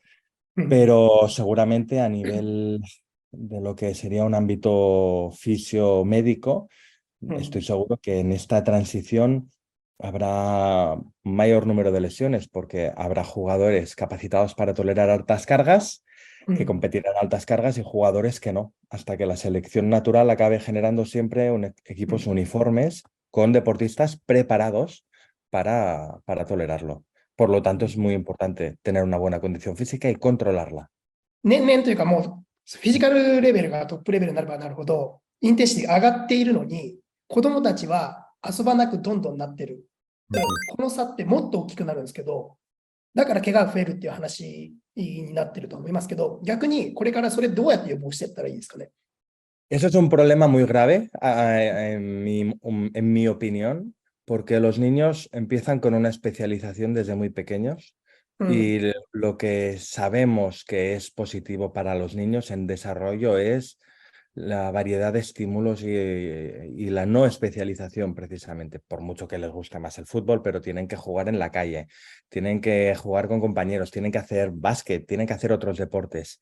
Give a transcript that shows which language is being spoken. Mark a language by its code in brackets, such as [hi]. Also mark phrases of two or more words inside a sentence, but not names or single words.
[es] Pero seguramente a nivel de lo que sería un ámbito fisio-médico, estoy seguro que en esta transición habrá mayor número de lesiones porque habrá jugadores capacitados para tolerar altas cargas que competirán a altas cargas y jugadores que no, hasta que la selección natural acabe generando siempre equipos uniformes con deportistas preparados para tolerarlo. Por lo tanto, es muy importante tener una buena condición física y controlarla. [ja] 年々というかもう、フィジカルレベルがトップレベルになればなるほど、インテンシティが上がっているのに、子供たちは遊ばなくどんどんなってる。この差ってもっと大きくなるんですけど、だから怪我が増えるっていう話になってると思いますけど、逆にこれからそれどうやって予防していったらいいですかね。 [es] Eso es un problema muy grave, en mi opinión, porque los niños empiezan con una especialización desde muy pequeños y lo que sabemos que es positivo para los niños en desarrollo es la variedad de estímulos y la no especialización precisamente, por mucho que les guste más el fútbol, pero tienen que jugar en la calle, tienen que jugar con compañeros, tienen que hacer básquet, tienen que hacer otros deportes.